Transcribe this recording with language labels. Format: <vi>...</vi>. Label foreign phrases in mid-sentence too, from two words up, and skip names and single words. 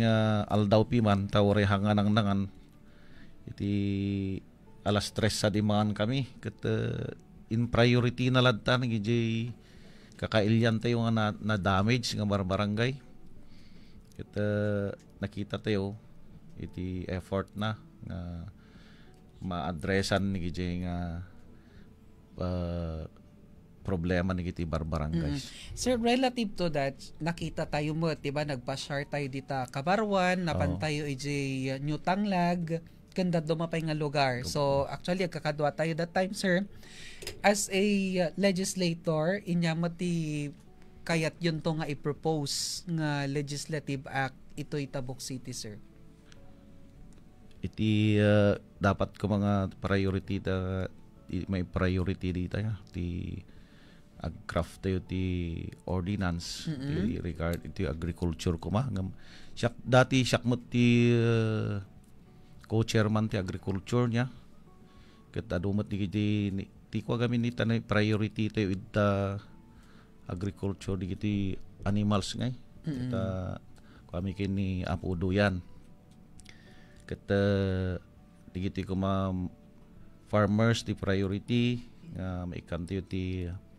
<ilo>nga aldaw piman tawre hanganang nangan iti alas 3 sa dimangan kami kat in priority na ladta nagijay kakailyan tayo nga na damage nga barangay kat nakita tayo iti effort na nga ma-addressan nagijay nga problema ni iti barbarangays. Sir,</ilo> <en>relative to that,</en> <ilo>nakita tayo mo, diba, nagpa-share tayo dita Kabarwan, napantayo ijay New Tanglag, ganda dumapay nga lugar.</ilo> <en>So, actually,</en> <ilo>kakadwa tayo</ilo> <en>that time, sir. As a legislator,</en> <ilo>inyamati kayat yun to nga i-propose nga</ilo> <en>legislative act</en> <ilo>ito'y Tabuk City, sir. Iti dapat ko mga priority may priority dito ti agcraft tayo ti ordinance ti regard iti agriculture ko siyak dati siyak mo ti co-chairman ti agriculture niya ket adumat ti ko gamin ni tanay priority tayo ita agriculture di animals ngay kita kami kini Apo Duyan ket digiti ko farmers ti priority nga maikan tayo ti</ilo>